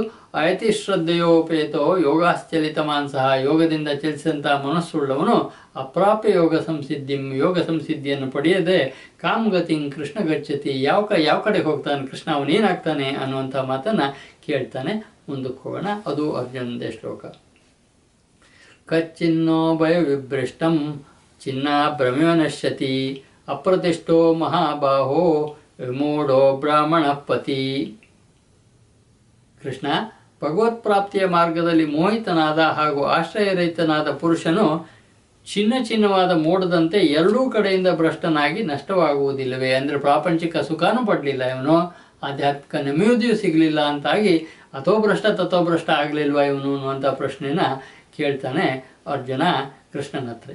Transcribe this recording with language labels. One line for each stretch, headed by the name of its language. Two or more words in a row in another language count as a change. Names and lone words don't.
Sanskrit: ಅಯತಿ ಶ್ರದ್ಧೆಯೋಪೇತೋ ಯೋಗಾಶ್ಚಲಿತ ಮಾನಸಃ,
Kannada: ಯೋಗದಿಂದ ಚಲಿಸಿದಂತಹ ಮನಸ್ಸುಳ್ಳವನು ಅಪ್ರಾಪ್ಯ ಯೋಗ ಸಂಸಿದ್ಧಿಯನ್ನು ಪಡೆಯದೆ
Sanskrit: ಕಾಮಗತಿಂ ಕೃಷ್ಣ ಗಚ್ಚತಿ,
Kannada: ಯಾವ ಕಡೆಗೆ ಹೋಗ್ತಾನೆ ಕೃಷ್ಣ, ಅವನೇನಾಗ್ತಾನೆ ಅನ್ನುವಂಥ ಮಾತನ್ನು ಕೇಳ್ತಾನೆ. ಮುಂದಕ್ಕೆ ಹೋಗೋಣ. ಅದು ಅರ್ಜುನದೇ ಶ್ಲೋಕ.
Sanskrit: ಕಚ್ಚಿನ್ನೋ ಭಯ ವಿಭ್ರಷ್ಟಂ ಚಿನ್ನ ಭ್ರಮ್ಯೋ ನಶ್ಯತಿ ಅಪ್ರತಿಷ್ಠೋ ಮಹಾಬಾಹೋ ವಿಮೂಢೋ ಬ್ರಾಹ್ಮಣ ಪತಿ.
Kannada: ಕೃಷ್ಣ, ಭಗವತ್ಪ್ರಾಪ್ತಿಯ ಮಾರ್ಗದಲ್ಲಿ ಮೋಹಿತನಾದ ಹಾಗೂ ಆಶ್ರಯರಹಿತನಾದ ಪುರುಷನು ಚಿನ್ನವಾದ ಮೋಡದಂತೆ ಎರಡೂ ಕಡೆಯಿಂದ ಭ್ರಷ್ಟನಾಗಿ ನಷ್ಟವಾಗುವುದಿಲ್ಲವೇ? ಅಂದರೆ ಪ್ರಾಪಂಚಿಕ ಸುಖನೂ ಪಡಲಿಲ್ಲ ಇವನು, ಆಧ್ಯಾತ್ಮಿಕ ನೆಮ್ಮದಿಯೂ ಸಿಗಲಿಲ್ಲ ಅಂತಾಗಿ ಅಥೋಭ್ರಷ್ಟ ತಥೋಭ್ರಷ್ಟ ಆಗಲಿಲ್ವಾ ಇವನು ಅನ್ನುವಂಥ ಪ್ರಶ್ನೆನ ಕೇಳ್ತಾನೆ ಅರ್ಜುನ ಕೃಷ್ಣನ ಹತ್ರ.